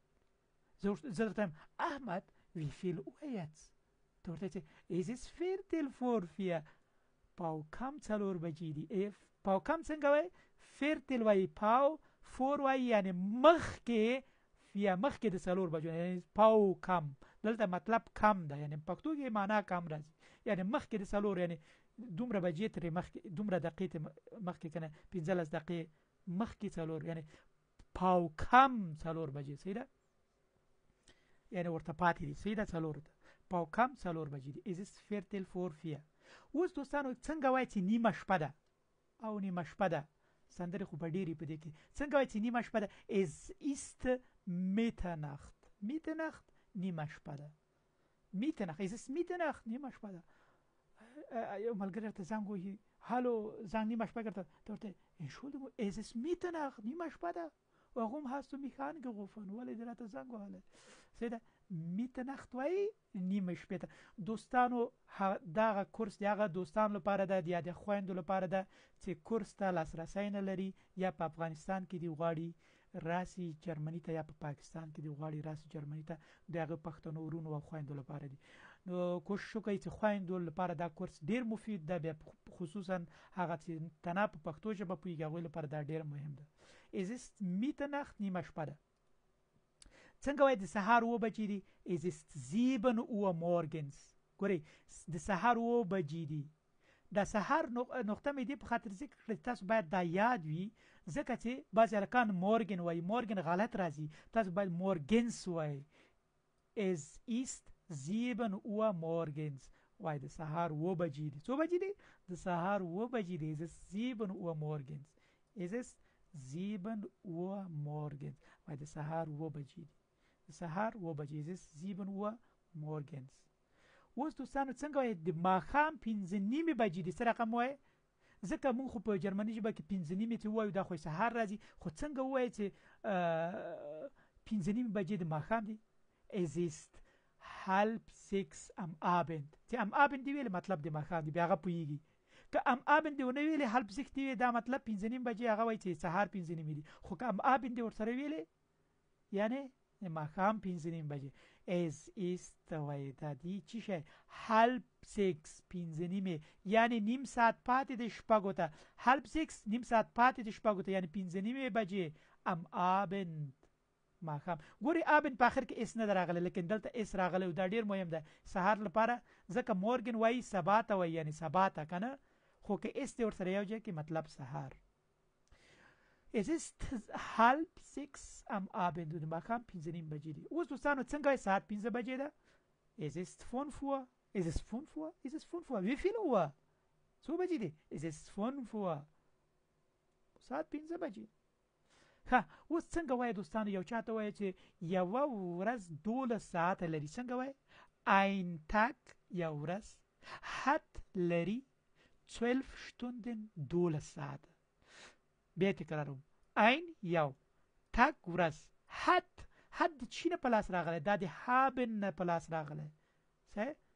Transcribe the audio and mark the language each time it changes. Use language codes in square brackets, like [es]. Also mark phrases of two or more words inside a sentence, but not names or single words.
[ps] زه درته احمد [de] wie viel Uhr jetzt [ps] ته ورته چې [de] es ist viertel vor 4 [ps] پاو کم 4 بجې دي پاو کم څنګه وایي فیرتل وایي پاو فور وایي یعنی مخکې مخکې د 4 بجو یعنی پاو کم دلته مطلب کم ده یعنی پښتو کې معنا کم راځي یعنی مخکې د 4 یعنی دومره بجې ترې مخکې دومره دقیقې مخکې کنه 15 دقیقې مخکې 4 یعنی پاو کم 4 بجې صحیح ده یعنی ورته پاتې دي صحیح ده 4 ده پاو کم 4 بجې دي [de] es ist viertel vor 4 [ps] اوس دوستانو څنګه وایي چې نیمه شپه ده او نیمه شپه ده سندرې خو په ډېرې په دې کې څنګه وایي چې نیمه شپه ده [de] es ist Mitternacht [ps] نیمه شپه ده Mitternacht [de] es ist Mitternacht [ps] نیمه شپه ده یو ملګری ته زنګ وهي هالو زنګ نیمه شپه ګرته ته ورته [de] Entschuldigung es ist Mitternacht [ps] نیمه شپه ده [de] warum hast du mich angerufen [ps] ولې دې راته زنګ وهلی صحیح ده Mitternacht وایي نیمه شپې ته دوستانو دغه کورس د هغه دوستانو لپاره ده یا د خویندو لپاره ده چې کورس ته لاسرسی نه لري یا په افغانستان کې دی غواړي راسي جرمني ته یا په پاکستان کې دی غواړي راسي جرمني ته د هغه پښتنو ورونو او خویندو لپاره دی نو کوشش وکړئ چې خویندو لپاره دا کورس ډیر مفید ده بیا خصوصا هغه چې تنه په پښتو ژبه پوهیږي هغوی لپاره دا ډیر مهم ده es ist Mitternacht نیمه شپه ده څنګه وایي د سهار 7 بجې دي [de] es ist 7 Uhr morgens [ps] ګورئ د سهار 7 بجې دي د سهار نقطه مې دی په خاطر ذکر کړی تاسو باید دا یاد وي ځکه چې بعضې هلکان مورګن وایي مورګن غلط راځي تاسو باید مورګنس وایي [de] es ist 7 Uhr morgens [ps] وایي د سهار 7 بجې دي څو بجې دي د سهار 7 بجې دي [de] es ist 7 Uhr morgens es ist 7 Uhr morgens [ps] وایي د سهار 7 بجې دي د سهار 7 بجې [de] es ist 7 Uhr morgens [ps] اوس دوستانو څنګه وایي د ماښام 5:30 بجې دي څه رقم وایي ځکه مونږ خو په جرمني ژبه کې 5:30 ته وایو دا خو سهار راځي خو څنګه وایي چې 5:30 بجې د ماښام دي [de] es ist 5:30 am Abend [ps] چې [de] am Abend [ps] دی ویل مطلب د ماښام دی بیا هغه پوهیږي که [de] am Abend [ps] دی ونه ویلې 5:30 دی دا مطلب 5:30 بجې هغه وایي چې سهار 5:30 دي خو که [de] am Abend [ps] دی ورسره ویلې یعنی ماښام 5:30 بجې es ist وایي دا دی چې شی 5:30 5:30 یعنی نیم ساعت پاتې د شپږو ته 5:30 نیم ساعت پاتې د شپږو ته یعنی 5:30 بجې [de] am Abend [ps] ماښام ګوري Abend په آخر کې اس نه راغلی لیکن دلته اس راغلی او دا ډیر مهم ده سهار لپاره ځکه مورګن وایي سبا ته وایي یعنی سبا ته که نه خو که اس دی ورسره یو ځای کې مطلب سهار [de] es ist 5:30 am Abend [ps] د ماښام 5:30 بجې دي اوس دوستانو څنګه وایي ساعت 5 بجې ده [de] es ist 5 Uhr es ist 5 Uhr es ist 5 Uhr wie viel Uhr [ps] څو بجې دي [de] es ist 5 [ps] Uhr ساعت 5 بجې ها اوس څنګه وایي دوستانو یو چاته وایي چې یوه ورځ 12 ساعته لري څنګه وایي [de] ein Tag [ps] یو ورځ hat لري 12 Stunden 12 ساعته بیا تکراروم ein یو Tag ورځ hat د چی نه په لاس راغلی دا د haben نه په لاس راغلی صحیح